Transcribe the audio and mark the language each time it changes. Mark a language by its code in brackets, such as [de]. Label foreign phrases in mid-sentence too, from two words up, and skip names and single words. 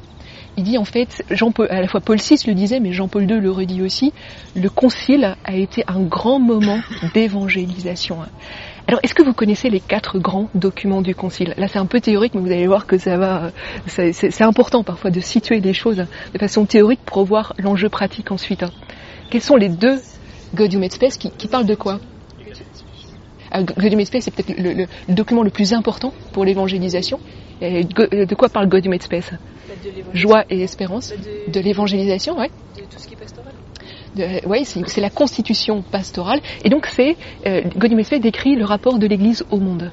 [fr] Il dit en fait, à la fois Paul VI le disait, mais Jean-Paul II le redit aussi, le Concile a été un grand moment d'évangélisation. Alors, est-ce que vous connaissez les 4 grands documents du Concile? Là, c'est un peu théorique, mais vous allez voir que c'est important parfois de situer les choses de façon théorique pour voir l'enjeu pratique ensuite. Quels sont les 2 Gaudium et Spes qui parlent de quoi? Gaudium et Spes, c'est peut-être le document le plus important pour l'évangélisation. De quoi parle Gaudium et Spes? Joie et espérance. De l'évangélisation, ouais. De tout ce qui est pastoral. Oui, c'est la constitution pastorale. Et donc, Gaudium et Spes décrit le rapport de l'Église au monde.